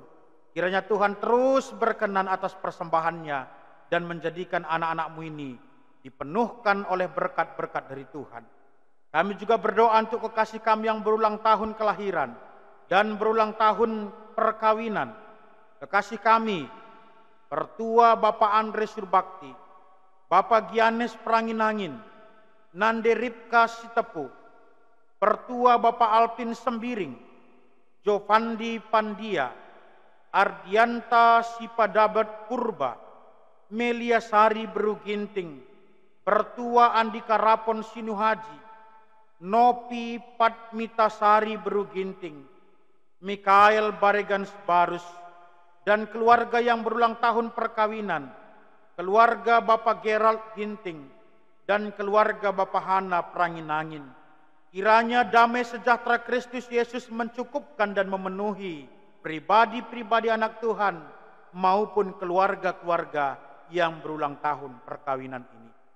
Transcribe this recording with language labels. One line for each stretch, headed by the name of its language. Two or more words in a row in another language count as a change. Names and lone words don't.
Indonesian: Kiranya Tuhan terus berkenan atas persembahannya dan menjadikan anak-anak-Mu ini dipenuhkan oleh berkat-berkat dari Tuhan. Kami juga berdoa untuk kekasih kami yang berulang tahun kelahiran dan berulang tahun perkawinan. Kekasih kami Pertua Bapak Andre Surbakti, Bapak Gianes Pranginangin, Nande Ripka Sitepu, Pertua Bapak Alpin Sembiring, Jovandi Pandia, Ardianta Sipadabat Purba, Melia Sari Beruginting, Pertua Andika Rapon Sinuhaji, Nopi Patmitasari Beruginting, Mikael Baregans Barus, dan keluarga yang berulang tahun perkawinan, keluarga Bapak Gerald Ginting, dan keluarga Bapak Hana Pranginangin. Kiranya damai sejahtera Kristus Yesus mencukupkan dan memenuhi pribadi-pribadi anak Tuhan maupun keluarga-keluarga yang berulang tahun perkawinan ini.